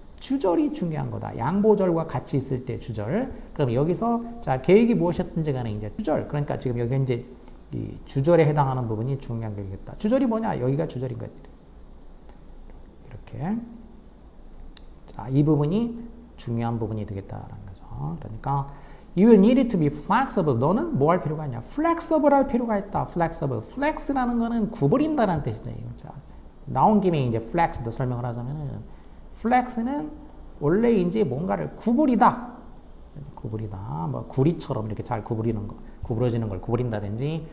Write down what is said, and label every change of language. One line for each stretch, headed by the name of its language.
Korean: 주절이 중요한 거다. 양보절과 같이 있을 때 주절. 그럼 여기서 자 계획이 무엇이었든지 간에 이제 주절. 그러니까 지금 여기 이제 이 주절에 해당하는 부분이 중요한 거겠다. 주절이 뭐냐? 여기가 주절인 거지. 이렇게. 자, 이 부분이 중요한 부분이 되겠다라는 거죠. 그러니까
English: you will need to be flexible.
Korean: 너는 뭐 할 필요가 있냐? flexible 할 필요가 있다.
English: flexible.
Korean: flex라는 거는 구부린다는 뜻이죠. 자, 나온 김에 이제 flex도 설명을 하자면은 flex는 원래 이제 뭔가를 구부리다. 구부리다. 뭐 구리처럼 이렇게 잘 구부리는 거, 구부러지는 걸 구부린다든지.